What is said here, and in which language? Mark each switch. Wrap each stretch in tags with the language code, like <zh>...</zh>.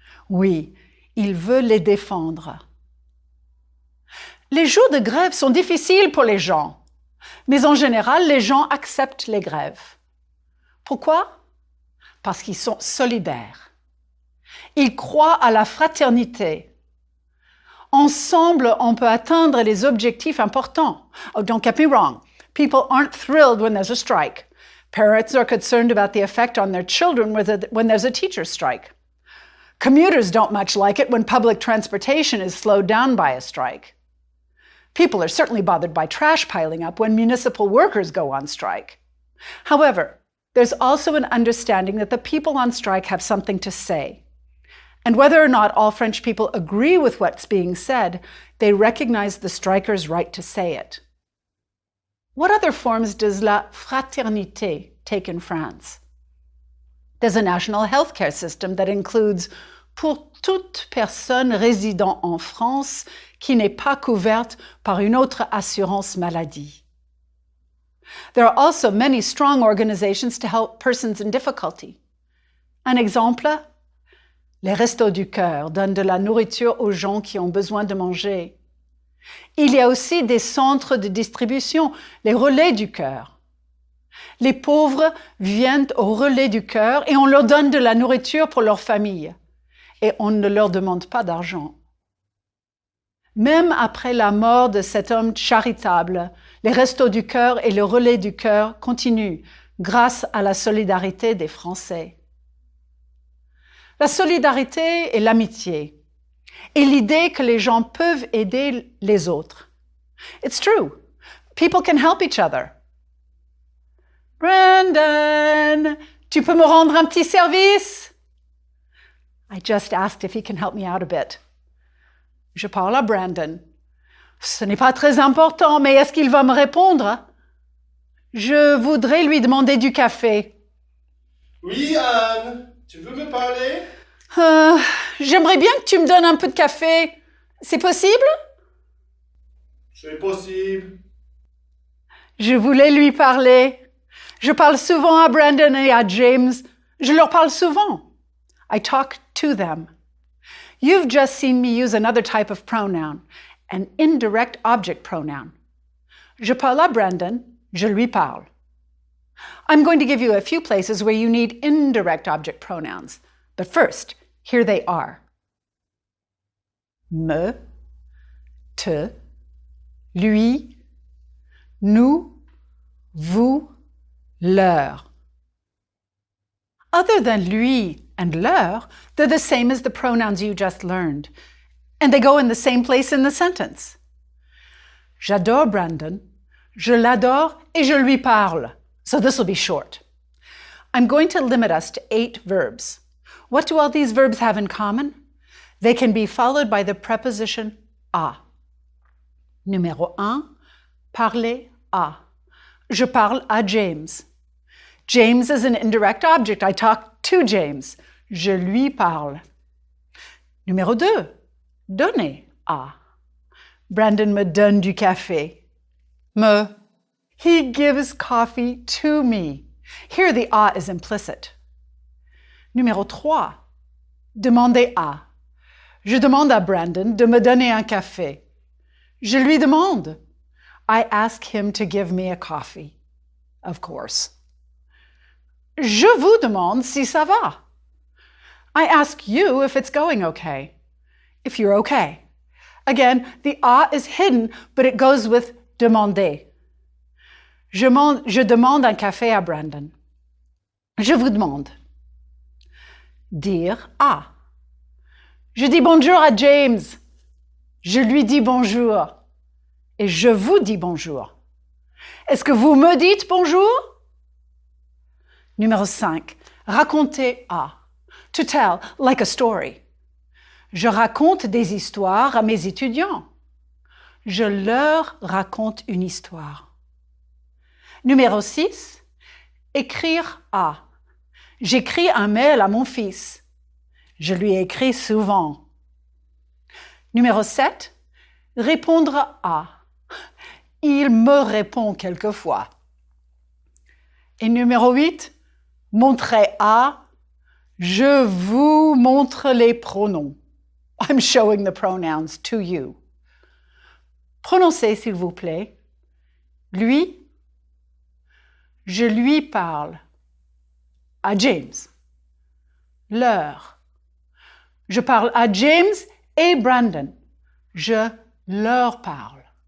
<fr>Oui, il veut les défendre. Les jours de grève sont difficiles pour les gens, mais en général, les gens acceptent les grèves. Pourquoi? Parce qu'ils sont solidaires. Ils croient à la fraternité. Ensemble, on peut atteindre les objectifs importants.</fr> <en>Oh, don't get me wrong. People aren't thrilled when there's a strike. Parents are concerned about the effect on their children when there's a teacher's strike. Commuters don't much like it when public transportation is slowed down by a strike. People are certainly bothered by trash piling up when municipal workers go on strike. However, there's also an understanding that the people on strike have something to say. And whether or not all French people agree with what's being said, they recognize the strikers' right to say it. What other forms does la fraternité take in France? There's a national healthcare system that includes</en> <fr>pour toute personne résidant en France qui n'est pas couverte par une autre assurance maladie.</fr> <en>There are also many strong organizations to help persons in difficulty.</en> <fr>Un exemple? Les Restos du Cœur donnent de la nourriture aux gens qui ont besoin de manger. Il y a aussi des centres de distribution, les Relais du Cœur. Les pauvres viennent au Relais du Cœur et on leur donne de la nourriture pour leur famille. Et on ne leur demande pas d'argent. Même après la mort de cet homme charitable, les Restos du Cœur et le Relais du Cœur continuent grâce à la solidarité des Français. La solidarité et l'amitié, et l'idée que les gens peuvent aider les autres.</fr> <en>It's true. People can help each other.</en> <fr>Brandon, tu peux me rendre un petit service?</fr> <en>I just asked if he can help me out a bit.</en> <fr>Je parle à Brandon. Ce n'est pas très important, mais est-ce qu'il va me répondre? Je voudrais lui demander du café. Oui, Anne, tu veux me parler? J'aimerais bien que tu me donnes un peu de café. C'est possible? C'est possible. Je voulais lui parler. Je parle souvent à Brandon et à James. Je leur parle souvent.</fr> <en>I talk to them. You've just seen me use another type of pronoun, an indirect object pronoun.</en> <fr>Je parle à Brandon, je lui parle.</fr> <en>I'm going to give you a few places where you need indirect object pronouns. But first, here they are. Me, te, lui, nous, vous, leur. Other than lui and leur, they're the same as the pronouns you just learned, and they go in the same place in the sentence.</en> <fr>J'adore Brandon, je l'adore et je lui parle.</fr> <en>So this will be short. I'm going to limit us to 8 verbs. What do all these verbs have in common? They can be followed by the preposition à.</en> <fr>Numéro 1, parler à. Je parle à James.</fr> <en>James is an indirect object. I talk to James.</en> <fr>Je lui parle. Numéro 2, donner à. Brandon me donne du café. Me.</fr> <en>He gives coffee to me. Here the à is implicit.</en> <fr>Numéro 3, demander à. Je demande à Brandon de me donner un café. Je lui demande.</fr> <en>I ask him to give me a coffee. Of course.</en> <fr>Je vous demande si ça va.</fr> <en>I ask you if it's going okay. If you're okay. Again, the à is hidden, but it goes with demander.</en> <fr>Je demande un café à Brandon. Je vous demande. Dire à. Je dis bonjour à James. Je lui dis bonjour. Et je vous dis bonjour. Est-ce que vous me dites bonjour? Numéro 5. Raconter à.</fr> <en>To tell, like a story.</en> <fr>Je raconte des histoires à mes étudiants. Je leur raconte une histoire. Numéro 6. Écrire à. J'écris un mail à mon fils. Je lui écris souvent. Numéro 7. Répondre à. Il me répond quelquefois. Et numéro 8. Montrer à. Je vous montre les pronoms.</fr> <en>I'm showing the pronouns to you.</en> <fr>Prononcez, s'il vous plaît. Lui. Je lui parle. À James. Leur. Je parle à James et Brandon. Je leur parle.</fr>